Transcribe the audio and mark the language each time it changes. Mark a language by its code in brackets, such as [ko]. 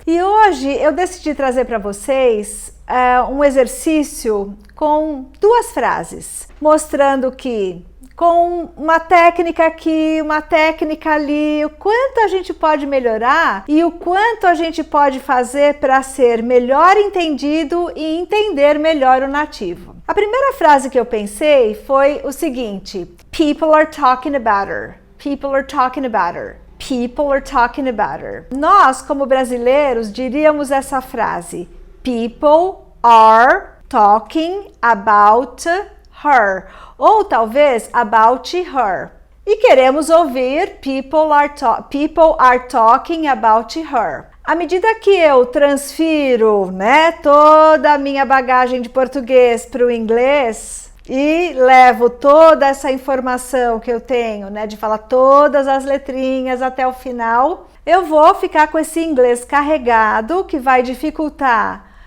[pt] E hoje eu decidi trazer para vocês um exercício com duas frases, mostrando que com uma técnica aqui, uma técnica ali, o quanto a gente pode melhorar e o quanto a gente pode fazer para ser melhor entendido e entender melhor o nativo. A primeira frase que eu pensei foi o seguinte: [en] People are talking about her. People are talking about her. People are talking about her. [pt] Nós, como brasileiros, diríamos essa frase: [en] People are talking about her. [pt] Ou talvez [en] about her. [pt] E queremos ouvir [en] people are talking about her. [pt] À medida que eu transfiro, toda a minha bagagem de português para o inglês e levo toda essa informação que eu tenho, de falar todas as letrinhas até o final, eu vou ficar com esse inglês carregado que vai dificultar